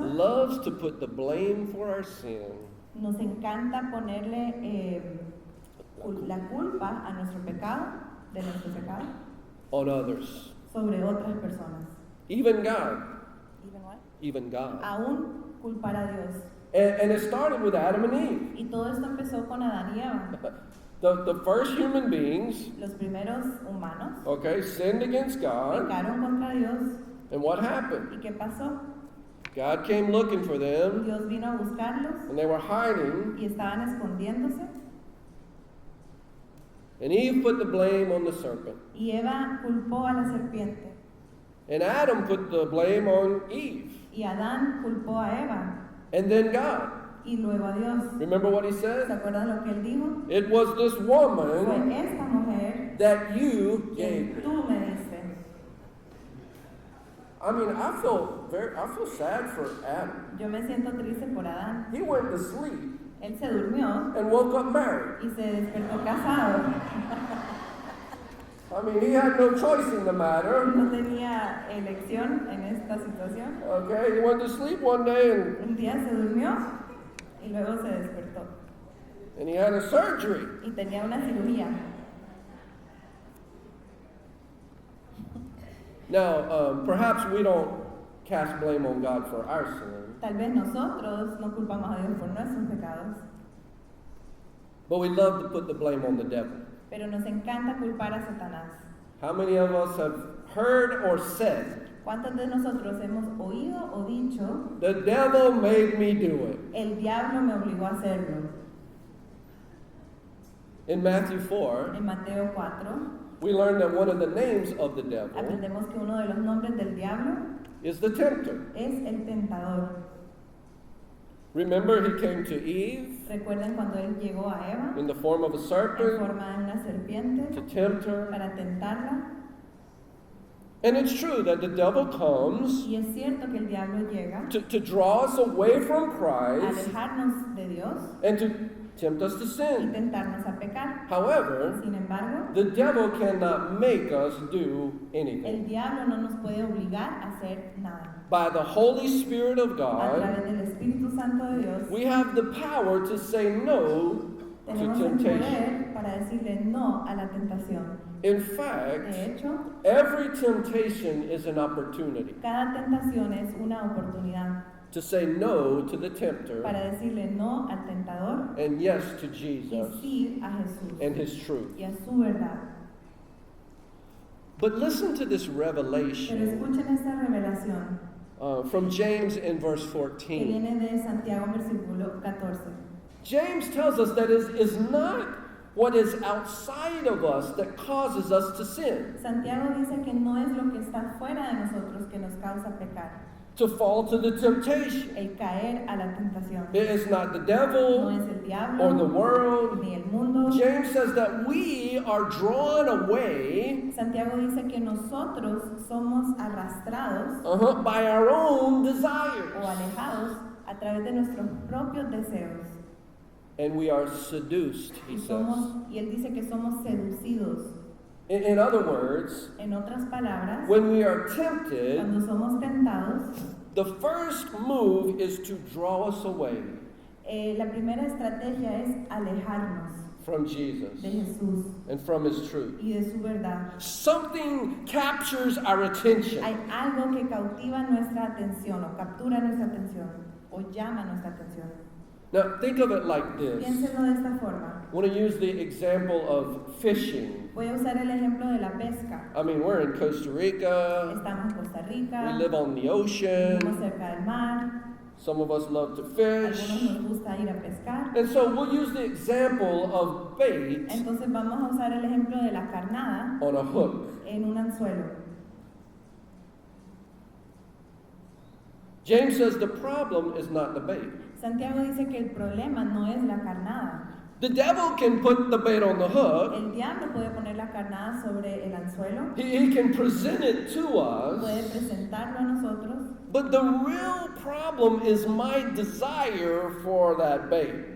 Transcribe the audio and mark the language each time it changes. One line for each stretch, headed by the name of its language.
English: loves to put the blame for our sin
Spanish: nos encanta ponerle la culpa a nuestro pecado, de nuestro pecado,
English: on others.
Spanish: sobre otras personas.
English: Even God. Even what? Even God.
Spanish: Aún culpar a Dios.
English: And it started with Adam and Eve.
Spanish: Y todo esto empezó con Adán y Eva,
English: The first human beings,
Spanish: los primeros humanos.
English: okay, sinned against God.
Spanish: Pecaron contra Dios.
English: And what happened?
Spanish: ¿Y qué pasó?
English: God came looking for them,
Spanish: Dios vino a buscarlos
English: and they were hiding.
Spanish: y estaban escondiéndose.
English: And Eve put the blame on the serpent.
Spanish: Y Eva culpó a la serpiente.
English: And Adam put the blame on Eve.
Spanish: Y Adán culpó a Eva.
English: And then God.
Spanish: Y luego a Dios.
English: Remember what he
Spanish: ¿Se
English: said?
Spanish: acuerdan lo que él dijo?
English: It was this
Spanish: Fue
English: woman
Spanish: esta mujer
English: that you gave
Spanish: que
English: me.
Spanish: tú me diste.
English: I mean, I feel sad for Adam.
Spanish: Yo me siento triste por Adán.
English: He went to sleep
Spanish: Él se durmió
English: and woke up married.
Spanish: y se despertó casado.
English: I mean, he had no choice in the matter.
Spanish: No tenía elección en esta situación.
English: Okay, he went to sleep one day
Spanish: Un día se durmió y luego se despertó.
English: and he had a surgery.
Spanish: Y tenía una cirugía.
English: Now, perhaps we don't cast blame on God for our sin,
Spanish: Tal vez nosotros no culpamos a Dios por nuestros pecados,
English: but we love to put the blame on the devil.
Spanish: pero nos encanta culpar a Satanás.
English: How many of us have heard or said,
Spanish: ¿Cuántos de nosotros hemos oído o dicho,
English: the devil made me do it?
Spanish: el diablo me obligó a hacerlo?
English: In Matthew 4,
Spanish: En Mateo 4,
English: we learn that one of the names of the devil
Spanish: aprendemos que uno de los nombres del diablo
English: is the tempter.
Spanish: es el tentador.
English: Remember, he came to Eve
Spanish: ¿Recuerdan cuando él llegó a Eva
English: in the form of a
Spanish: en
English: serpent
Spanish: forma de una serpiente
English: to tempt her.
Spanish: para tentarla?
English: And it's true that the devil comes
Spanish: Y es cierto que el diablo llega
English: to draw us away from
Spanish: a
English: Christ
Spanish: alejarnos de Dios
English: and to tempt us to
Spanish: y
English: sin.
Spanish: tentarnos a pecar.
English: However,
Spanish: Sin embargo,
English: the devil cannot make us do
Spanish: el
English: anything.
Spanish: diablo no nos puede obligar a hacer nada.
English: By the Holy Spirit of
Spanish: A
English: God,
Spanish: través del Espíritu Santo de Dios,
English: we have the power to say no to
Spanish: tenemos el
English: temptation.
Spanish: poder para decirle no a la tentación.
English: In
Spanish: De
English: fact,
Spanish: hecho,
English: every temptation is an opportunity
Spanish: cada tentación es una oportunidad
English: to say no to the tempter
Spanish: para decirle no al tentador
English: and yes to
Spanish: y
English: Jesus
Spanish: sí a Jesús
English: and his truth.
Spanish: y a su verdad.
English: But listen to this
Spanish: Pero
English: revelation
Spanish: escuchen esta revelación
English: from James in verse
Spanish: que
English: 14.
Spanish: viene de Santiago versículo 14.
English: James tells us that it is not what is outside of us that causes us to sin,
Spanish: Santiago dice que no es lo que está fuera de nosotros que nos causa pecar,
English: to fall to the temptation.
Spanish: el caer a la tentación.
English: It is not the
Spanish: No
English: devil
Spanish: es el diablo
English: or the world.
Spanish: ni el mundo.
English: James says that we are drawn away
Spanish: Santiago dice que nosotros somos arrastrados
English: by our own
Spanish: o
English: desires.
Spanish: alejados a través de nuestros propios deseos.
English: And we are seduced, he
Spanish: Y,
English: says.
Spanish: y él dice que somos seducidos.
English: In other words,
Spanish: En otras palabras,
English: when we are tempted,
Spanish: cuando somos tentados,
English: the first move is to draw us away
Spanish: la primera estrategia es alejarnos
English: from Jesus
Spanish: de Jesús
English: and from his truth.
Spanish: y de su verdad.
English: Something captures our attention.
Spanish: Hay algo que cautiva nuestra atención o captura nuestra atención o llama nuestra atención.
English: Now, think of it like this.
Spanish: Piénsenlo de esta forma.
English: I want to use the example of fishing.
Spanish: Voy a usar el ejemplo de la pesca.
English: I mean, we're in Costa Rica.
Spanish: Estamos en Costa
English: We
Spanish: Rica,
English: live on the
Spanish: vivimos
English: ocean.
Spanish: cerca del mar,
English: Some of us love to
Spanish: algunos
English: fish.
Spanish: nos gusta ir a pescar.
English: And so we'll use the example of bait
Spanish: Entonces vamos a usar el ejemplo de la carnada
English: on a hook.
Spanish: en un anzuelo.
English: James says the problem is not the bait.
Spanish: Santiago dice que el problema no es la carnada.
English: The devil can put the bait on the hook.
Spanish: El diablo puede poner la carnada sobre el anzuelo,
English: He can present it to
Spanish: puede
English: us.
Spanish: presentarlo a nosotros,
English: But the real problem is my desire for that bait,